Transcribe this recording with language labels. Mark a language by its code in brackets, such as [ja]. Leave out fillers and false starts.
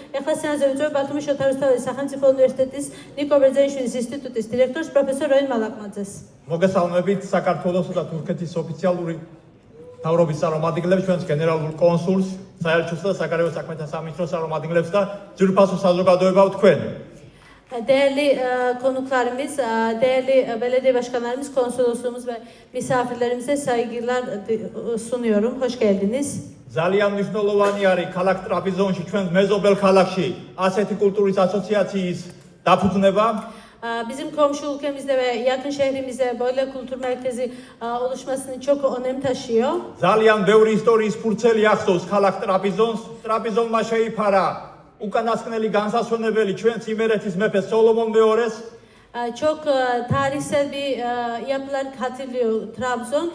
[ka] Ეხლა სცენაზე ვიწვევ Ბათუმის შოთა რუსთაველის სახელმწიფო უნივერსიტეტის ნიკო ბერძენიშვილის ინსტიტუტის დირექტორს პროფესორ როინ მალაკმაძეს. მოგესალმებით საქართველოს და თურქეთის ოფიციალური მთავრობის წარმომადგენლებს, ჩვენს გენერალურ კონსულს, საელჩოს და საგარეო საქმეთა სამინისტროს წარმომადგენლებს და ძვირფასო საზოგადოებავ თქვენ. [tr] Değerli konuklarımız, değerli belediye başkanlarımız, konsolosluğumuz ve misafirlerimize saygılar sunuyorum. Hoş geldiniz. [ka] ძალიან მნიშვნელოვანი არის ქალაქ ტრაპიზონში, ჩვენს მეზობელ ქალაქში, ასეთი კულტურის ასოციაციის დაფუძნება. [tr] Bizim komşu ülkemizde ve yakın şehrimizde böyle kültür merkezi oluşmasını çok önem taşıyor. [ka] ძალიან ბევრი ისტორიის ფურცელი ახსოვს ქალაქ ტრაპიზონს. ტრაპიზონმა შეიფარა უკანასკნელი განსასვენებელი ჩვენს იმერეთის მეფე სოლომონ მეორეს. [tr] Çok tarihsel bir yapılar hatırlıyor Trabzon.